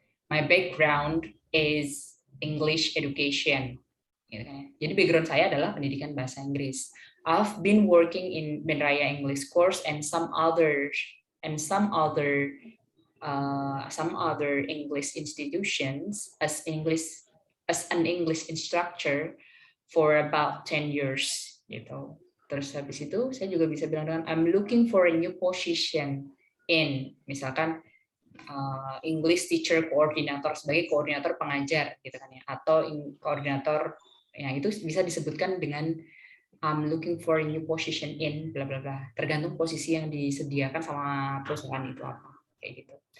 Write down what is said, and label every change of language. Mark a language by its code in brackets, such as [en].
[en] My background is English education. [id] Gitu kan ya. Jadi background saya adalah pendidikan bahasa Inggris. [en] I've been working in Benraya English course and some other English institutions as an English instructor for about 10 years [id] gitu. Terus habis itu saya juga bisa bilang dengan [en] I'm looking for a new position in [id] misalkan [en] English teacher coordinator [id] sebagai koordinator pengajar gitu kan ya, atau koordinator ya, itu bisa disebutkan dengan [en] I'm looking for a new position in bla bla [id] bla, tergantung posisi yang disediakan sama perusahaan itu apa kayak gitu.